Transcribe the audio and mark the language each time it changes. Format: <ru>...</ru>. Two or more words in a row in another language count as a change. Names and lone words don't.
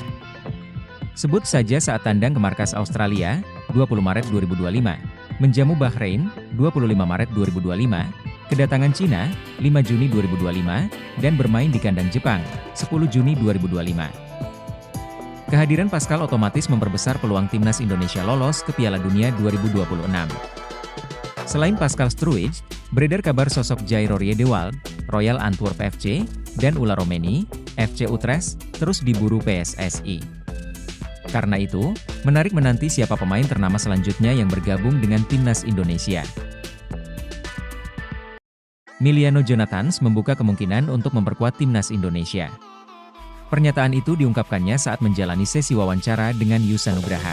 <id>Sebut saja saat tandang ke markas Australia, 20 Maret 2025, menjamu Bahrain, 25 Maret 2025, kedatangan Cina, 5 Juni 2025, dan bermain di kandang Jepang, 10 Juni 2025. Kehadiran Pascal otomatis memperbesar peluang timnas Indonesia lolos ke Piala Dunia 2026. Selain Pascal Struijk, beredar kabar sosok Jairo Riedewald, Royal Antwerp FC, dan Ula Romeni, FC Utrecht, terus diburu PSSI. Karena itu, menarik menanti siapa pemain ternama selanjutnya yang bergabung dengan timnas Indonesia. Miliano Jonathans membuka kemungkinan untuk memperkuat timnas Indonesia. Pernyataan itu diungkapkannya saat menjalani sesi wawancara dengan Yusa Nugraha.</id>